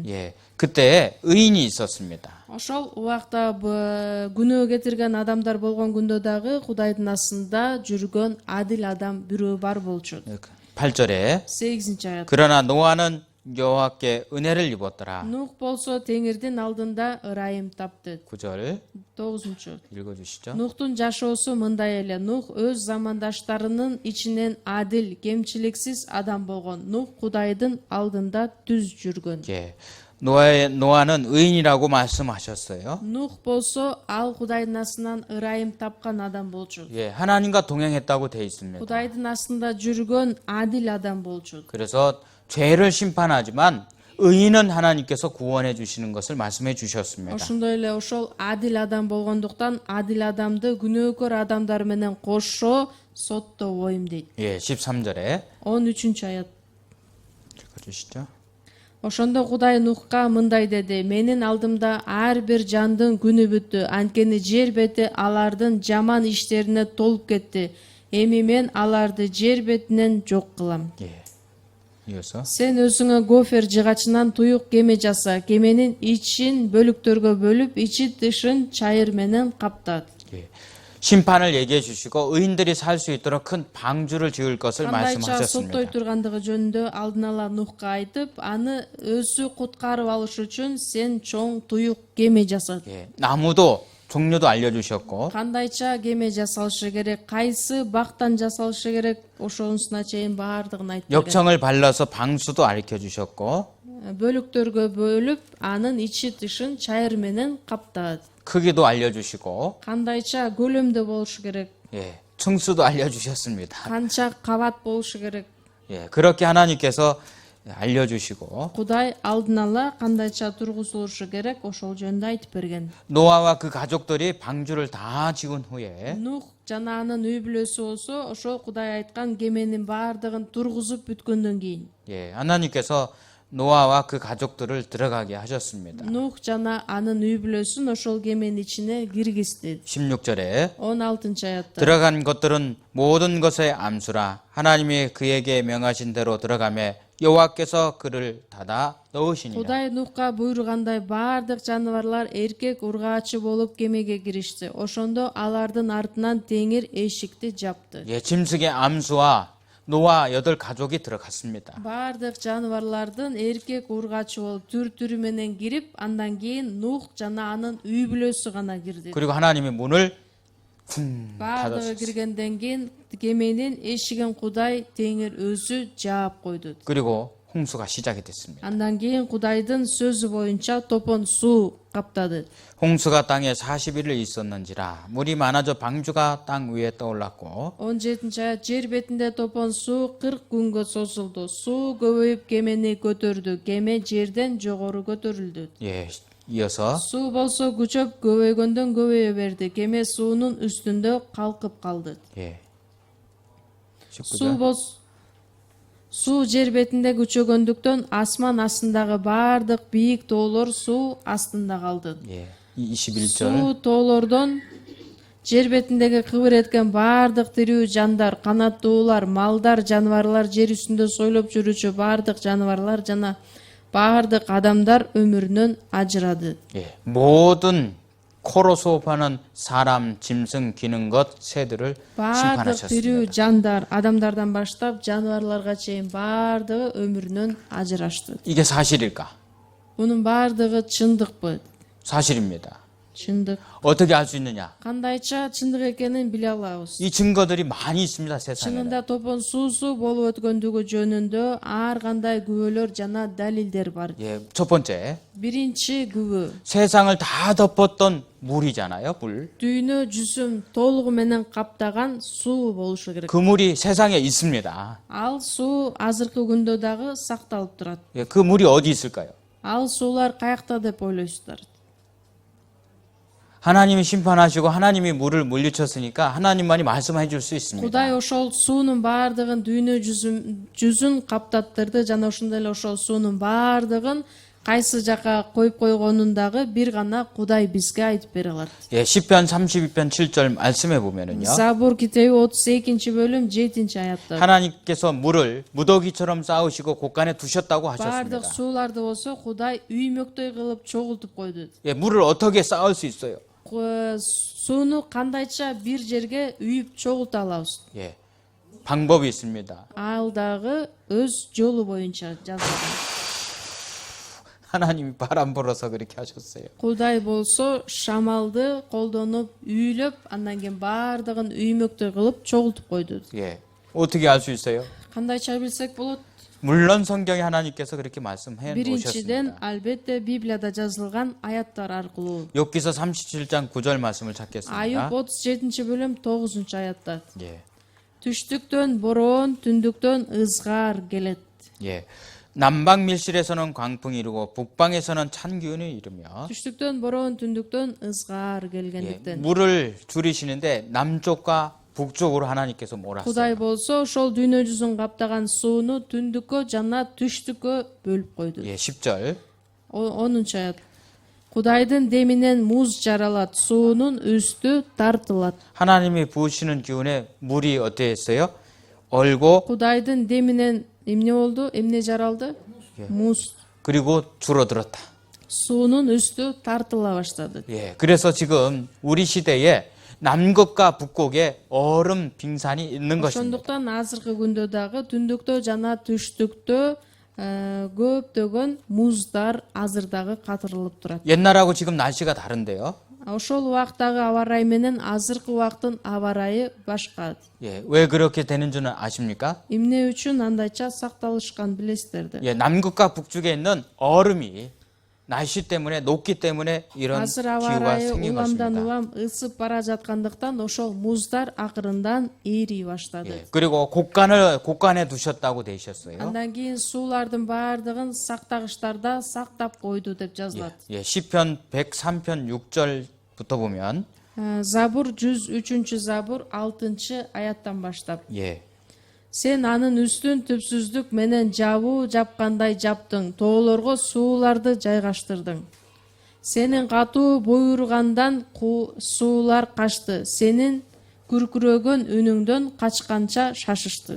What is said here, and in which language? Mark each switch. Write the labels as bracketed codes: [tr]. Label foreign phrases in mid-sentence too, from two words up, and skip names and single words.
[ko] 예. 그때 의인이 있었습니다. [ky] Ошол убакта күнөө кетирген адамдар болгон күндө дагы Кудайдын астында жүргөн адил адам бирөө бар болчу. [ko] 8절에 [ky] 8-аят. [ko] 그러나 노아는 여호와께 은혜를 입었더라. [ky] Нух болсо Теңирдин алдында ырайым тапты. [ko] 9절 9. 읽어 주시죠. [ky] Нухтун жашоосу мындай эле. Нух өз замандаштарынын ичинен адил, кемчиликсиз адам болгон. Нух Кудайдын алдында түз жүргөн. [ko] 예. 노아는 의인이라고 말씀하셨어요. [ky] Нух болсо ал Кудайдын астынан ырайым тапкан адам болчу. [ko] 예, 하나님과 동행했다고 돼 있습니다. [ky] Кудайдын астында жүргөн адил адам болчу. [ko] 그래서 죄를 심판하지만 의인은 하나님께서 구원해 주시는 것을 말씀해 주셨습니다. [ky] Ошондой эле ошол адил адам болгондуктан адил адамды күнөөкөр адамдар менен кошо соттобойм дейт. [ko] 예, 13절에 [ky] 13-аят. [ko] 읽어주시죠. [ky] Ошондо Кудай Нухка мындай деди: Менин алдымда ар бир жандын күнү бүттү, анткени жер бети алардын жаман иштерине толуп кетти. Эми мен аларды жер бетинен жок кылам. [ko] 예, 이어서 [ky] Сен өзүңө гофер жыгачынан туюк кеме жаса, кеменин ичин бөлүктөргө бөлүп, ичи тышын чайыр менен каптат. [ko] 예, 심판을 얘기해 주시고 의인들이 살 수 있도록 큰 방주를 지을 것을 [ky] Кандайча [ko] 말씀하셨습니다. [ky] соттой тургандыгы жөнүндө алдын ала Нухка айтып, аны өзү куткарып алыш үчүн сен чоң туюк кеме жасат. [ko] 예, 나무도 종류도 알려주셨고 [ky] Кандайча кеме жасалышы керек, кайсы бактан жасалышы керек, ошонусуна чейин баардыгын айтып берген. [ko] 역청을 발라서 방수도 알려 주셨고 [ky] Бөлүктөргө бөлүп, анын ичи тышын чайыр менен каптат. [ko] 크기도 알려주시고 [ky] Кандайча көлөмдө болушу керек, [ko] 예, 층수도 알려주셨습니다. [ky] канча кабат болушу керек. [ko] 예, 그렇게 하나님께서 알려주시고 [ky] Кудай алдын ала кандайча тургузулушу керек, ошол жөнүндө айтып берген. [ko] 노아와 그 가족들이 방주를 다 지은 후에 [ky] Нух жана анын үй бүлөсү болсо, ошол Кудай айткан кеменин баардыгын тургузуп бүткөндөн кийин [ko] 예, 하나님께서 노아와 그 가족들을 들어가게 하셨습니다. [ky] Нух жана анын үй бүлөсүн ошол кеменин ичине киргизди. [ko] 16절에 [ky] 16-аятта. [ko] 들어간 것들은 모든 것의 암수라 하나님이 그에게 명하신 대로 들어가매 여호와께서 그를 닫아 넣으시니라. [ky] Кудай Нухка буйругандай баардык жаныбарлар эркек ургаачы болуп кемеге киришти. Ошондо алардын артынан теңир эшикти жапты. [ko] 예, 짐승의 암수와 노아 8가족이 들어갔습니다. [ky] Баардык жаныбарлардын эркек ургаачы болуп түр-түрү менен кирип, андан кийин Нух жана анын үй бүлөсү гана кирди. [ko] 그리고 하나님이 문을 [ky] Баардыгы киргенден кийин кеменин эшигин Кудай теңир өзү жаап койду. [ko] 그리고 홍수가 시작이 됐습니다. [ky] Андан кийин Кудайдын сөзү боюнча топон суу каптады. [ko] 홍수가 땅에 40일을 있었는지라 물이 많아져 방주가 땅 위에 떠올랐고 [ky] 17-аят. Жер бетинде топон суу 40 күнгө созулду. Суу көбөйүп кемени көтөрдү. Кеме жерден жогору көтөрүлдү. [ko] 예, 이어서 [ky] Суу болсо күчөп көбөйгөндөн көбөйө берди. Кеме суунун үстүндө калкып калды. [ko] 예. [ky] Суу [ko] 19절. [ky] болсо Суу жер бетинде күчөгөндүктөн асман астындагы баардык бийик тоолор суу астында калды. [ko] 예. 21절. [ky] Суу тоолордон жер бетиндеги кыбыр эткен баардык тирүү жандар, канаттуулар, малдар, жаныбарлар, жер үстүндө сойлоп жүрүүчү баардык жаныбарлар жана баардык адамдар өмүрүнөн ажырады. [ko] 예. 모든 코로 수업하는 사람, 짐승, 기는 것, 새들을 [ky] Баардык тирүү [ko] 심판하셨습니다. [ky] жандар, адамдардан баштап жаныбарларга чейин баардыгы өмүрүнөн ажырашты. [ko] 이게 사실일까? [ky] Бунун баардыгы чындыкпы? [ko] 사실입니다. [ky] Чындык. [ko] 어떻게 알 수 있느냐? [ky] Кандайча чындык экенин биле алабыз. [ko] 이 증거들이 많이 있습니다, 세상에. [ky] Чынында топон суусу болуп өткөндүгү жөнүндө ар кандай күбөлөр жана далилдер бар. [ko] 예, 첫 번째. [ky] Биринчи күбө [ko] 세상을 다 덮었던 물이잖아요, 물. [ky] дүйнө жүзүн толугу менен каптаган суу болушу керек. [ko] 그 물이 세상에 있습니다. [ky] Ал суу азыркы күндө дагы сакталып турат. [ko] 예, 그 물이 어디 있을까요? [ky] Ал суулар каякта деп ойлойсуздар? [ko] 하나님이 심판하시고 하나님이 물을 물리쳤으니까 하나님만이 말씀해 줄 수 있습니다. [ky] Кудай ошол суунун баардыгын дүйнө жүзүн каптаттырды жана ошондой эле ошол суунун баардыгын кайсы жака коюп койгонун дагы бир гана Кудай бизге айтып бере алат. [ko] 예, 시편 32편 7절 말씀해 보면은요. [ky] Забур китеби 32-бөлүм 7-аятта. [ko] 하나님께서 물을 무더기처럼 쌓으시고 곳간에 두셨다고 [ky] Баардык [ko] 하셨습니다. [ky] сууларды болсо Кудай үймөктөй кылып чогултуп койду. [ko] 예, 물을 어떻게 쌓을 수 있어요? [ky] Сууну кандайча бир жерге үйүп чогулта алабыз? [ko] 예, 방법이 있습니다. [ky] Ал дагы өз жолу боюнча жазылган. [ko] 하나님이 바람 불어서 그렇게 하셨어요. [ky] Кудай болсо шамалды колдонуп, үйлөп, андан кийин баардыгын үймөктөй кылып чогултуп койду. [ko] 예, 어떻게 알 수 있어요? [ky] Кандайча билсек болот? [ko] 물론 성경에 하나님께서 그렇게 말씀해 [ky] Биринчиден, [ko] 놓으셨습니다. [ky] албетте Библияда жазылган аяттар аркылуу. [ko] 욥기서 37장 9절 말씀을 [ky] Айып [ko] 찾겠습니다. [ky] 37 бөлүм 9 аятта. [ko] 예. [ky] Түштүктөн бороон, түндүктөн ызгаар келет. [ko] 예. 남방 밀실에서는 광풍이 이르고 북방에서는 찬 기운이 이르며 [ky] Түштүктөн бороон, түндүктөн ызгаар [ko] 예. [ky] келгендиктен. [ko] 물을 줄이시는데 남쪽과 북쪽으로 하나님께서 몰았어요. [ky] Кудай болсо ошол дүйнө жүзүн каптаган сууну түндүккө жана түштүккө бөлүп койду. [ko] 예, 10절. [ky] 10 аят. Кудайдын деминен муз жаралат, суунун үстү тартылат. [ko] 하나님이 부으시는 기운에 물이 어땠어요? 얼고 [ky] Кудайдын деминен эмне болду? Эмне жаралды? Муз. [ko] 그리고 줄어들었다. [ky] Суунун үстү тартыла баштады. [ko] 예, 그래서 지금 우리 시대에 남극과 북극에 얼음 빙산이 있는 것입니다. [ky] Ошондуктан азыркы күндө дагы түндүктө жана түштүктө көптөгөн муздар азыр дагы катырылып турат. [ko] 옛날하고 지금 날씨가 다른데요. [ky] Ошол убактагы аба ырайы менен азыркы убакыттын аба ырайы башка. [ko] 예, 왜 그렇게 되는 줄은 아십니까? [ky] Эмне үчүн андайча сакталышкан билесиздерби? [ko] 예, 남극과 북쪽에 있는 얼음이 날씨 때문에 녹기 때문에 이런 [ky] Азыр аба [ko] 기후가 [ky] ырайы [ko] 생긴 [ky] уламдан [ko] 것입니다. [ky] улам ысып бара жаткандыктан ошол муздар акырындан ээри баштады. [ko] 예, 그리고 곳간에 두셨다고 되셨어요. [ky] Андан кийин суулардын баардыгын сактагычтарда сактап койду деп жазылат. [ko] 예, 시편 103편 6절부터 보면 [ky] Забур 103 забур 6 аяттан баштап. [ko] 예, [ky] Сен анын үстүн түпсүздүк менен жабуу жапкандай жаптың, тоолорго сууларды жайгаштырдың. Сенин катуу буйругандан суулар качты, сенин күркүрөгөн үнүңдөн качканча шашышты.